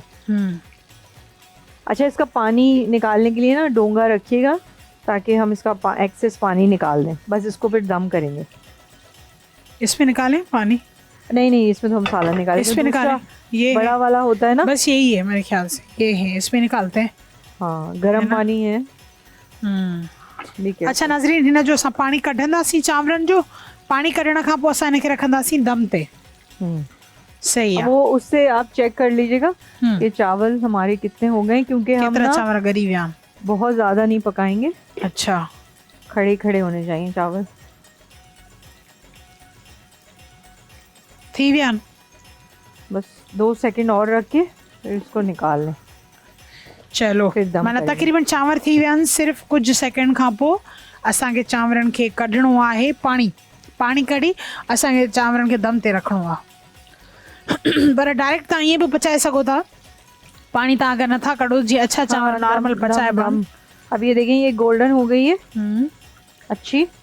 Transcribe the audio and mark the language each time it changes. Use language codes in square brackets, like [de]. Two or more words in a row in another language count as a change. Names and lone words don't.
[hi] अच्छा, इसका पानी निकालने के लिए ना डोंगा रखिएगा, ताकि हम इसका एक्सेस पानी निकाल दें। बस इसको फिर दम करेंगे। इसमें निकालें पानी? नहीं, इसमें तो हम सालन निकालेंगे। इसमें निकालें, ये बड़ा वाला होता है ना, बस यही है मेरे ख्याल से, ये है, इसमें निकालते हैं। हाँ, गर्म पानी है। [sd] अच्छा नाज़रीन, हिन जो असां पानी कढंदासीं, चांवरनि जो पानी कढण खां पोइ असां हिनखे रखंदासीं दम ते। [hi] सही है। वो उससे आप चेक कर लीजिएगा कि चावल हमारे कितने हो गए, क्योंकि हम ना [sd] चावल गरी विया [hi] बहुत ज़्यादा नहीं पकाएंगे। अच्छा, खड़े खड़े होने चाहिए चावल। [sd] थी विया? [hi] बस 2 सेकंड और रख के फिर इसको निकाल लें। चलो फिर दम माना करेंगे। [sd] तक़रीबन चांवर थी विया आहिनि, सिर्फ़ु कुझु सेकेंड खां पोइ असांखे चांवरनि खे कढिणो आहे, पाणी कढी असांखे चांवरनि खे दम ते रखिणो आहे। पर डायरेक्ट तव्हां ईअं बि पचाए सघो था, पानी तव्हां अगर नथा कढो, जीअं अच्छा चांवर [hi] हाँ, नॉर्मल दम [sd] पचाइबा [hi] दम। अब ये देखें, ये गोल्डन हो गई है अच्छी।